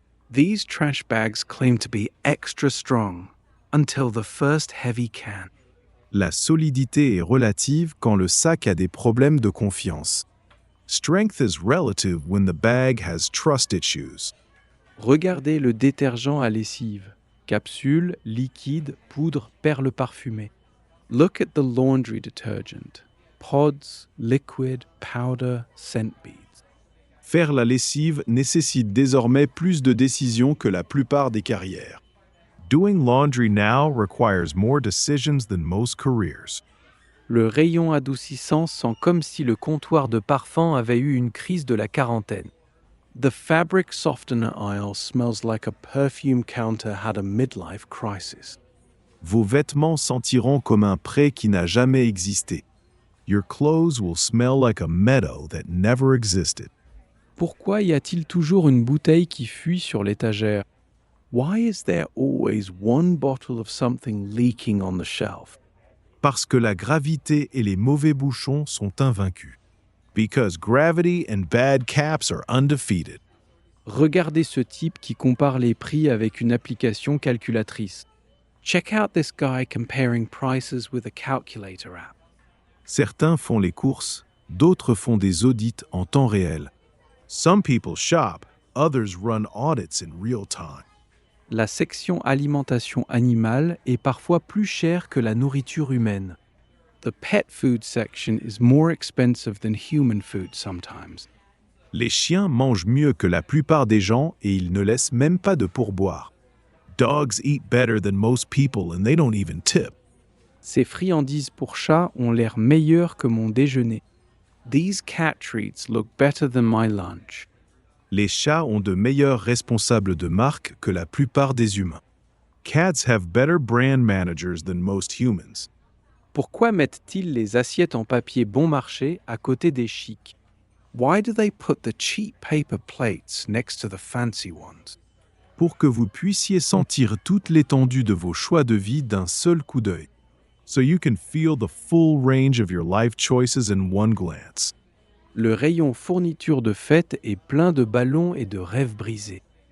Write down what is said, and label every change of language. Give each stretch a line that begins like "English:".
English: These trash bags claim to be extra strong, until the first heavy can.
French: La solidité est relative quand le sac a des problèmes de confiance.
English: Strength is relative when the bag has trust issues.
French: Regardez le détergent à lessive. Capsule, liquide, poudre, perles parfumées.
English: Look at the laundry detergent. Pods, liquid, powder, scent beads.
French: Faire la lessive nécessite désormais plus de décisions que la plupart des carrières.
English: Doing laundry now requires more decisions than most careers.
French: Le rayon adoucissant sent comme si le comptoir de parfum avait eu une crise de la quarantaine.
English: The fabric softener aisle smells like a perfume counter had a midlife crisis.
French: Vos vêtements sentiront comme un pré qui n'a jamais existé.
English: Your clothes will smell like a meadow that never existed.
French: Pourquoi y a-t-il toujours une bouteille qui fuit sur l'étagère?
English: Why is there always one bottle of something leaking on the shelf?
French: Parce que la gravité et les mauvais bouchons sont invaincus.
English: Because gravity and bad caps are undefeated.
French: Regardez ce type qui compare les prix avec une application calculatrice.
English: Check out this guy comparing prices with a calculator app.
French: Certains font les courses, d'autres font des audits en temps réel.
English: Some people shop, others run audits in real time.
French: La section alimentation animale est parfois plus chère que la nourriture humaine.
English: The pet food section is more expensive than human food sometimes.
French: Les chiens mangent mieux que la plupart des gens et ils ne laissent même pas de pourboire.
English: Dogs eat better than most people and they don't even tip.
French: Ces friandises pour chats ont l'air meilleures que mon déjeuner.
English: These cat treats look better than my lunch.
French: Les chats ont de meilleurs responsables de marque que la plupart des humains.
English: Cats have better brand managers than most humans.
French: Pourquoi mettent-ils les assiettes en papier bon marché à côté des chics?
English: Why do they put the cheap paper plates next to the fancy ones?
French: Pour que vous puissiez sentir toute l'étendue de vos choix de vie d'un seul coup d'œil.
English: So you can feel the full range of your life choices in one glance.
French: Le rayon fourniture de fête est plein de ballons et de rêves brisés.